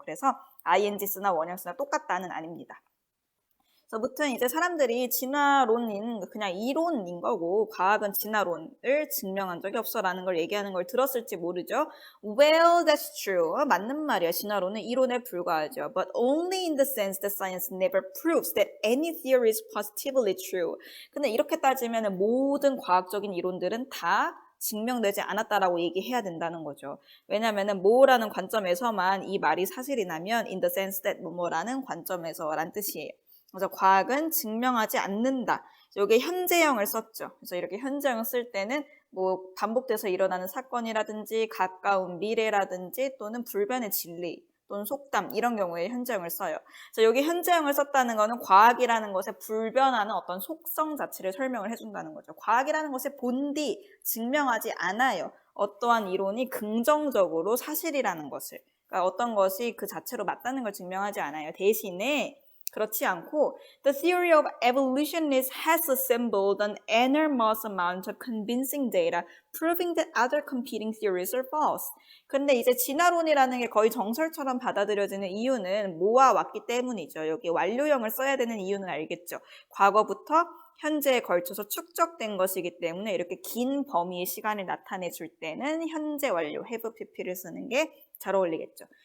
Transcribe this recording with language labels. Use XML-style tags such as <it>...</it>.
<ko>그래서 ing 쓰나 원형 쓰나 똑같다는 아닙니다. 그래서 무튼 이제 사람들이 진화론인 그냥 이론인 거고 과학은 진화론을 증명한 적이 없어라는 걸 얘기하는 걸 들었을지 모르죠.</ko> <en>Well, that's true.</en> <ko>맞는 말이야. 진화론은 이론에 불과하죠.</ko> <en>But only in the sense that science never proves that any theory is positively true.</en> <ko>근데 이렇게 따지면 모든 과학적인 이론들은 다 증명되지 않았다라고 얘기해야 된다는 거죠. 왜냐면은 뭐라는 관점에서만 이 말이 사실이라면</ko> <en>in the sense that</en> <ko>뭐라는 관점에서란 뜻이에요. 그래서 과학은 증명하지 않는다. 여기 현재형을 썼죠. 그래서 이렇게 현재형 쓸 때는 뭐 반복돼서 일어나는 사건이라든지 가까운 미래라든지 또는 불변의 진리 또는 속담 이런 경우에 현재형을 써요. 그래서 여기 현재형을 썼다는 거는 과학이라는 것에 불변하는 어떤 속성 자체를 설명을 해준다는 거죠. 과학이라는 것의 본디 증명하지 않아요. 어떠한 이론이 긍정적으로 사실이라는 것을. 그러니까 어떤 것이 그 자체로 맞다는 걸 증명하지 않아요. 대신에 그렇지 않고</ko> <en>The theory of evolutionists has assembled an enormous amount of convincing data proving that other competing theories are false.</en> <ko>근데 이제 진화론이라는 게 거의 정설처럼 받아들여지는 이유는 모아왔기 때문이죠. 여기 완료형을 써야 되는 이유는 알겠죠. 과거부터 현재에 걸쳐서 축적된 것이기 때문에 이렇게 긴 범위의 시간을 나타내 줄 때는 현재 완료, have pp를 쓰는 게 잘 어울리겠죠.</ko>